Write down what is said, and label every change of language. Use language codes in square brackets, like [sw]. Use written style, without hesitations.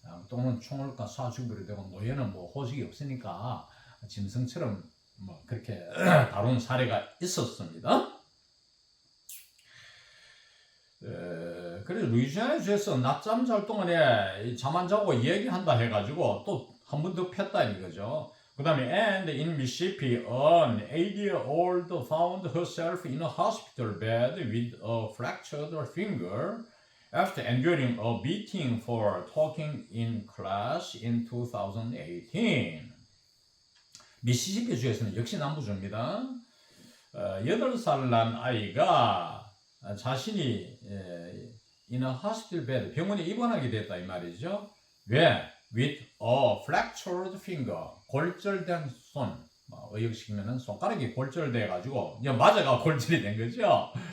[ko] 또는 총을과 쏴죽이로 되고 노예는 뭐 호식이 없으니까 짐승처럼 뭐 그렇게 다룬 사례가 있었습니다. 그래서 루이지아나 주에서 낮잠 잘 동안에 잠 안 자고 얘기한다 해가지고 또 한 번 더 폈다 이거죠. 그 다음에 [en] and in Mississippi an 8-year-old found herself in a hospital bed with a fractured finger after enduring a beating for talking in class in 2018. [ko] 미시시피 주에서는 역시 남부주입니다. 8살 난 아이가 자신이 [en] in a hospital bed [ko] 병원에 입원하게 됐다 이 말이죠. 왜? [en] With a fractured finger [ko] 골절된 손 의역시키면은 손가락이 골절돼 가지고 맞아가 골절이 된 거죠.